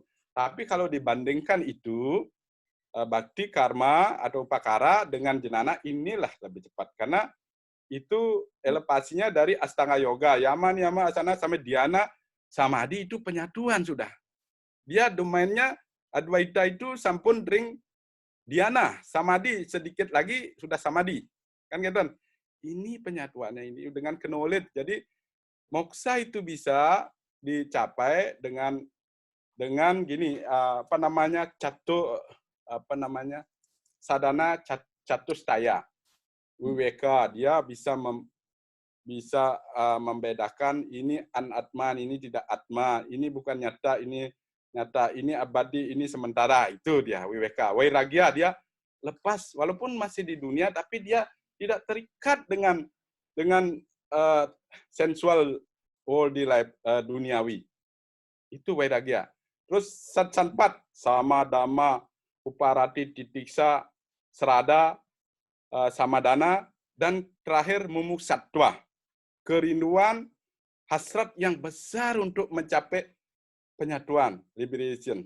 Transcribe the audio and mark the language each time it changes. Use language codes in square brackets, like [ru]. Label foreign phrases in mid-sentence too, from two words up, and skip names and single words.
[id] Tapi kalau dibandingkan itu, bakti, karma, atau upakara dengan jenana inilah lebih cepat. Karena itu elevasinya dari Astanga Yoga, Yama, Niyama, Asana, sampai Dhyana, Samadhi itu penyatuan sudah. Dia domainnya Advaita itu [ban] sampun ring [id] Dhyana, Samadhi, sedikit lagi sudah Samadhi. Kan gitu. Ini penyatuannya ini dengan knowledge. Jadi moksa itu bisa dicapai dengan gini, sadana catustaya. Wiveka, dia bisa membedakan ini anatman, ini tidak atma, ini bukan nyata, ini nyata, ini abadi, ini sementara. Itu dia wiveka. Wairagya, dia lepas walaupun masih di dunia tapi dia tidak terikat dengan [en] sensual worldly life, [id] duniawi. Itu wairagya. Terus satsanpat, sama dhamma, uparati, titiksa, serada, samadana, dan terakhir mumuksatwa, kerinduan, hasrat yang besar untuk mencapai penyatuan, liberation.